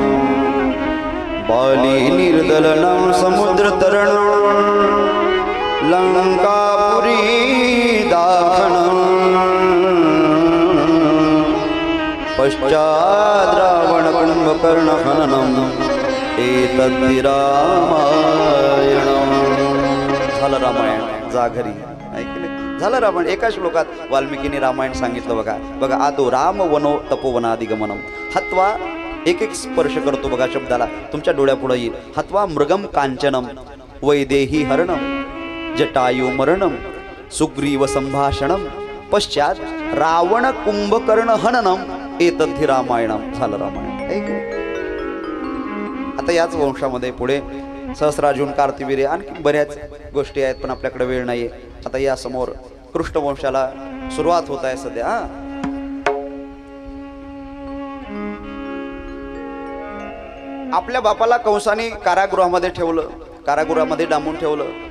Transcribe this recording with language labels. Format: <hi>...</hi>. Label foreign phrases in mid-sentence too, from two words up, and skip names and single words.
<sa>बाली निर्दलनं समुद्रतरणं लंकापुरी दाहनं पश्चात् रावण कुंभकर्ण हननम् एतद्धि रामायणं.</sa> <mr>झालं रामायण जागरी ऐकले झालं रामायण. एका श्लोकात वाल्मिकीने रामायण सांगितलं. बघा बघा</mr> <sa>आदो राम वनो तपोवनादिगमनम.</sa> <mr>हत्वा एक एक स्पर्श करतो बघा शब्दाला तुमच्या डोळ्यापुढे येईल.</mr> <sa>हत्वा मृगम कांचनम वैदेही हरणम जटायु मरणम सुग्रीव संभाषणम पश्चात रावण कुंभकर्ण हननम एतद्धि रामायणम.</sa> <mr>झालं रामायण. ऐकले. आता याच वंशामध्ये पुढे सहस्रार्जुन कार्तिवीर्य आणखी बऱ्याच गोष्टी आहेत पण आपल्याकडे वेळ नाहीये. आता या समोर कृष्ण वंशाला सुरुवात होत आहे सध्या. आपल्या बापाला कंसाने कारागृहामध्ये ठेवलं, कारागृहामध्ये डांबून ठेवलं.</mr>